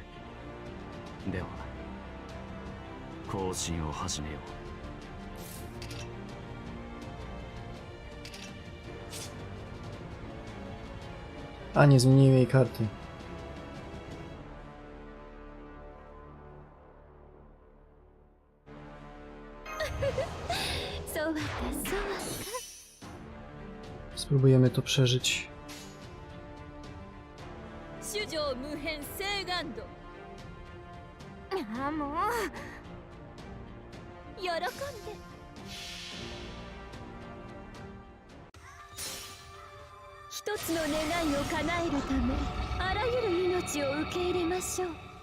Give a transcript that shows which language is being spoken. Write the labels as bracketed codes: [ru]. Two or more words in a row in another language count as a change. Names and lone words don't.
[ja] では行進を始めよう。 [pl] A, nie zmieniłem jej karty. Spróbujemy to przeżyć. [ja] 主女無変聖願度。あ、もう喜んで。一つの願いを叶えるため、あらゆる命を受け入れましょう。